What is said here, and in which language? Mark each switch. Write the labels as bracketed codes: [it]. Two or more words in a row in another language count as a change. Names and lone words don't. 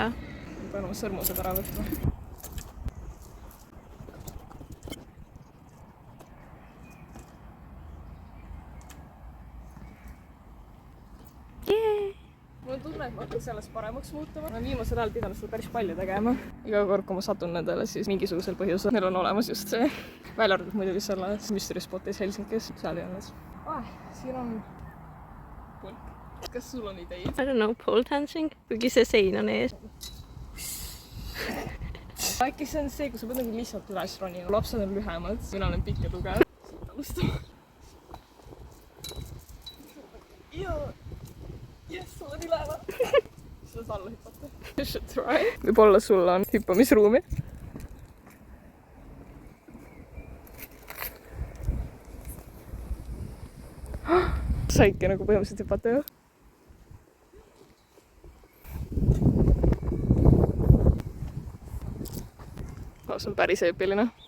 [et] Ma pean oma sõrmused ära võtma. Mul on tunne, et ma hakkan sellest paremaks muutuma. Ma olen viimasel ajal pidanud seda päris palju tegema. Iga kord, kui ma satun nendele, siis mingisugusel põhjusel neil on olemas just see. Välja arvatud muidugi selles mystery spotis Helsingis. Seal ei olnud. Siin on pulk. Kas sul on ideid? [en] I don't know, pole dancing. [et] Kuigi see sein on ees. Äkki see on see, kui sa pead nagu lihtsalt üles ronima. Lapsed on lühemad. Mina olen pikk ja tugev. Alustama. Yes, sul on üleva. Sa saad alla hüpata. [en] You should try. [et] Võib-olla sul on hüppamisruumi. Saidki nagu põhimõtteliselt hüpata ju. See on päris eepiline.